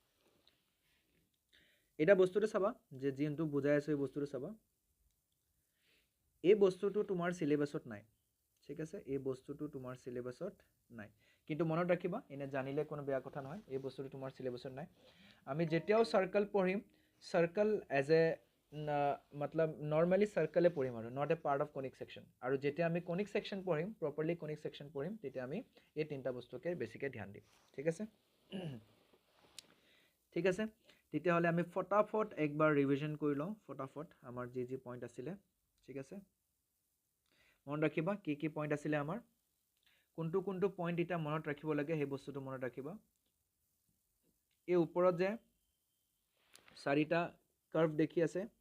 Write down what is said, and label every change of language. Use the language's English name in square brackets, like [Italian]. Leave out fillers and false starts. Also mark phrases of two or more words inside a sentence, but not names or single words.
[Assamese] এটা বস্তুটো চাবা যে যোনটো বুজাই আছে এই বস্তুটো চাবা এই বস্তুটো তোমাৰ সিলেবাসত নাই ঠিক আছে এই বস্তুটো তোমাৰ সিলেবাসত নাই কিন্তু মনত ৰাখিবা এনে জানিলে কোনো বেয়া কথা নহয় এই বস্তুটো তোমাৰ সিলেবাসত নাই আমি যেতিয়াও সার্কেল পঢ়িম [English] circle as a [Assamese] मतलब নরমালি সার্কেলে পঢ়িম আৰু [English] not a part of conic section [Assamese] আৰু যেতিয়া আমি [English] conic section [Assamese] পঢ়িম [English] properly conic section [Assamese] পঢ়িম তেতিয়া আমি এই তিনটা বস্তুকে বেছিকৈ ধ্যান দিম ঠিক আছে ঠিক আছে তেতিয়াহ'লে আমি ফটাফট একবাৰ ৰিভিজন কৰি লওঁ ফটাফট আমাৰ যি পইণ্ট আছিলে ঠিক আছে মনত ৰাখিবা কি পইণ্ট আছিলে আমাৰ কোনটো পইণ্ট এটা মনত ৰাখিব লাগে সেই বস্তুটো মনত ৰাখিবা এই ওপৰত যে চাৰিটা কাৰ্ভ দেখি আছে